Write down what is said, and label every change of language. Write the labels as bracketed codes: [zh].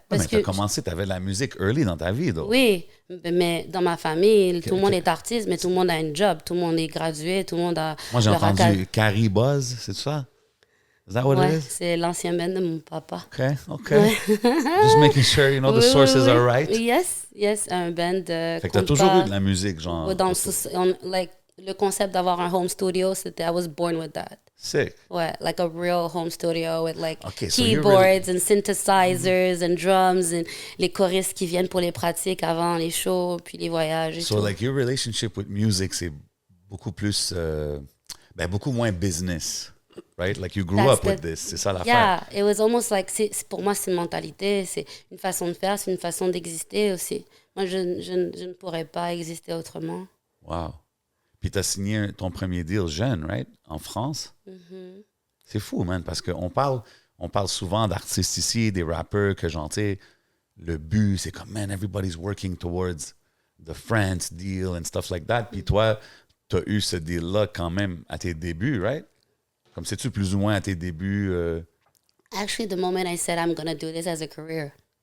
[fr] Mais tu as commencé, tu avais de la musique early dans ta vie, donc. Oui, mais dans ma famille, tout le monde est artiste, mais tout le monde a un job. Tout le monde est gradué, tout le monde a... Moi, j'ai entendu Carrie Buzz, c'est ça? [en] Is that what it [fr] Ouais, [en] is? [fr] c'est l'ancien band de mon papa. [en] OK. Just making sure, you know, the sources are right. [fr] Yes, un band de... Fait que t'as toujours eu de la musique, genre. Dans le concept d'avoir un home studio, c'était... [en] I was born with that. Sick. Ouais, like a real home studio with like Okay, so you're keyboards and synthesizers and drums and [fr] les choristes qui viennent pour les pratiques avant les shows, puis les voyages et [en] So, [fr] tout. [en] like, your relationship with music, [fr] c'est beaucoup plus... beaucoup moins business, [en] right? Like, you grew up with this. [fr] C'est ça l'affaire. [en] Yeah, it was almost like... [fr] pour moi, c'est une mentalité, c'est une façon de faire, c'est une façon d'exister aussi. Moi, je ne pourrais pas exister autrement. [en] Wow. [fr] Puis t'as signé ton premier deal jeune, right? En France. Mm-hmm. C'est fou, man, parce qu'on parle souvent d'artistes ici, des rappeurs, que genre, tu sais, le but, c'est comme, [en] man, everybody's working towards the France deal and stuff like that. [fr] Puis toi, t'as eu ce deal-là quand même à tes débuts, right? Comme sais-tu plus ou moins à tes débuts? [en] Actually, the moment I said I'm going to do this as a career.